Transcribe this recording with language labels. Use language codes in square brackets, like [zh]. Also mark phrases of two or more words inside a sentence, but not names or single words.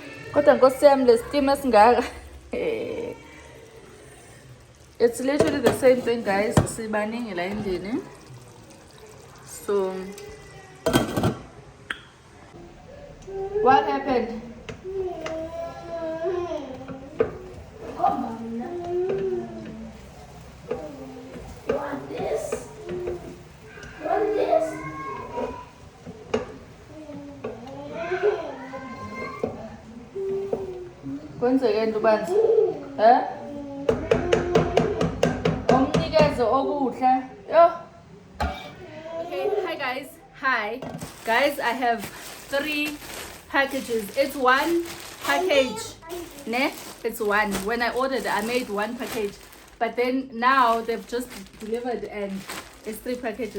[zu] Kodwa nkosi yami lestima singaka. [en] It's literally the same thing, guys. [zu] Sibaningi la endlini. [en] So what happened? You want this? You want this? [zu] Kwenzekeni ubanzi? Omnikeze okudla. Yo. [en] Okay, hi guys. Hi. Guys, I have 3 packages. It's 1 package. Ne? It's 1. When I ordered, I made 1 package. But then now they've just delivered and it's 3 packages.